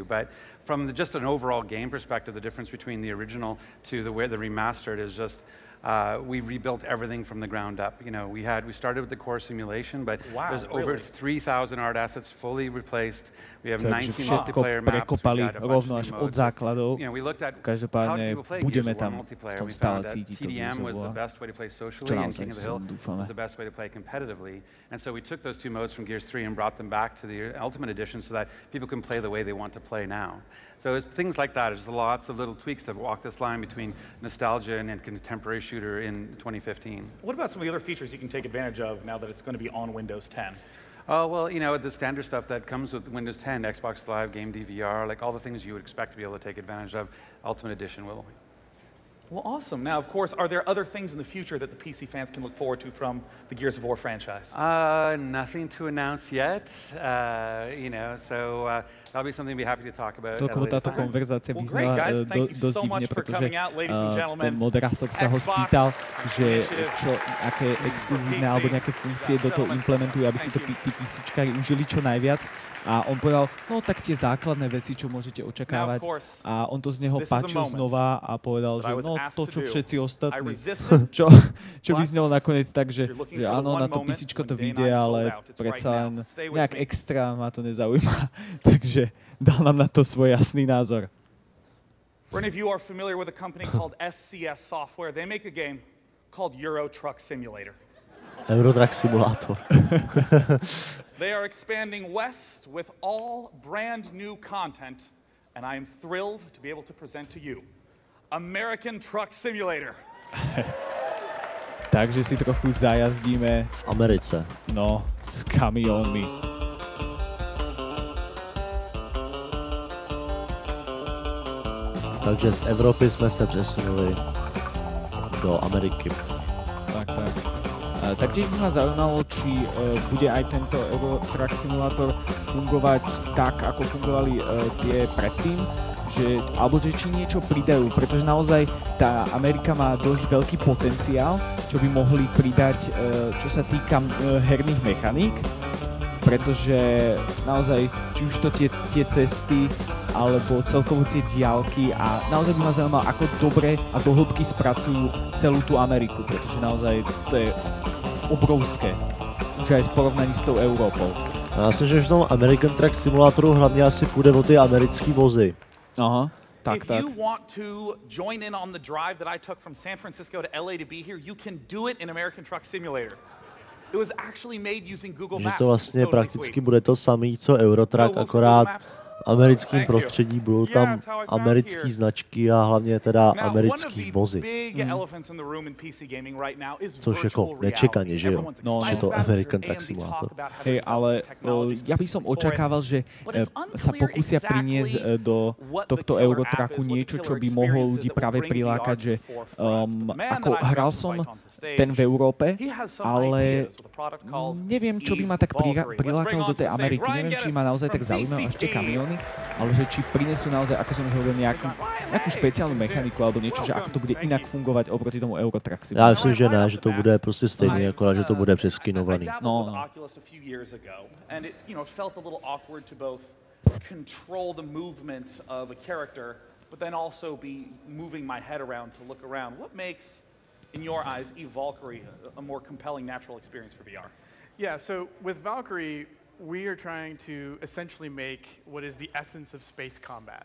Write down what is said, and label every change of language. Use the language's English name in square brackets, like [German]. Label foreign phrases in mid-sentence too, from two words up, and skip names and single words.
[English] But from just an overall game perspective, the difference between the original to the remastered is just we rebuilt everything from the ground up. We started with the core simulation, but there's over 3,000 art assets fully replaced. We have 19 multiplayer maps. [Slovak] Prekopali rovno až od základov. Každopádne budeme tam v tom stále cítiť to [English] TDM was the best way to play socially, and King of the Hill was the best way to play competitively. And so we took those two modes from Gears 3 and brought them back to the Ultimate Edition so that people can play the way they want to play now. So it's things like that. There's lots of little tweaks that walk this line between nostalgia and contemporary shooter in 2015. What about some of the other features you can take advantage of now that it's going to be on Windows 10? Oh, well, the standard stuff that comes with Windows 10, Xbox Live, Game DVR, like all the things you would expect to be able to take advantage of, Ultimate Edition will. Well, awesome. Now, of course, are there other things in the future that the PC fans can look forward to from the Gears of War franchise? Nothing to announce yet. So that'll be something we'll be happy to talk about. [Slovak] Celkovo táto konverzácia vyznala dosť divne, pretože ten moderátor sa ho spýtal, že aké exkluzívne alebo nejaké funkcie do toho implementujú, aby si to tí PCčkári užili čo najviac. A on povedal, no tak tie základné veci, čo môžete očakávať. A on to z neho páčil znova a povedal, že no to, čo všetci ostatní. čo by znelo nakoniec tak, že áno, na to PCčko to vyjde, ale predsa len nejak extra ma to nezaujíma. Takže dal nám na to svoj jasný názor. [English] For any of you are familiar with a company called SCS Software, they make a game called Euro Truck Simulator. Eurotruck Simulator. They are expanding west with all brand new content, and I am thrilled to be able to present to you American Truck Simulator. [Slovak] Takže si trochu zajazdíme v Americe. No, s kamiónmi. [Czech] Takže z Evropy jsme se přesunuli do Ameriky. Tak. [Slovak] Taktiež by ma zaujímalo, či bude aj tento Eurotruck Simulator fungovať tak, ako fungovali tie predtým, alebo či niečo pridajú, pretože naozaj tá Amerika má dosť veľký potenciál, čo by mohli pridať, čo sa týka herných mechaník, pretože naozaj, či už to tie cesty, alebo celkovo tie diaľky a naozaj by ma zaujímalo, ako dobre a do hĺbky spracujú celú tú Ameriku, pretože naozaj to je obrovské, už aj v porovnaní s tou Európou. [Czech] Já myslím, že v tom American Truck Simulatoru hlavně asi půjde o ty americký vozy. Aha, tak. [English] If you want to join in on the drive that I took from San Francisco to LA to be here, you can do it in American Truck Simulator. It was actually made using Google Maps. [Czech] Že to vlastně prakticky bude to samý, co Eurotrack, akorát v americkém prostředí budou tam americké značky a hlavně teda americký vozy. Což jako nečekaně, že jo? Že to American Truck Simulator. [Slovak] Hej, ale ja by som očakával, že sa pokúsia priniesť do tohto Eurotracku niečo, čo by mohlo ľudí práve prilákať, že ako hral som ten v Európe, ale neviem, čo by ma tak prilákalo do tej Ameriky. Neviem, či ma naozaj tak zaujímajú až tie kamióny, ale že či prinesú naozaj, ako som hovoril, nejakú špeciálnu mechaniku alebo niečo, že ako to bude inak fungovať oproti tomu Eurotrack Simulatoru. [Czech] Já myslím, že ne, že to bude prostě stejně, akorát, že to bude přeskinovaný. [English] Control the movement of a character, but then also be moving my head around to look around. What makes, in your eyes, Valkyrie a more compelling natural experience for VR? Yeah, so with Valkyrie, we are trying to essentially make what is the essence of space combat.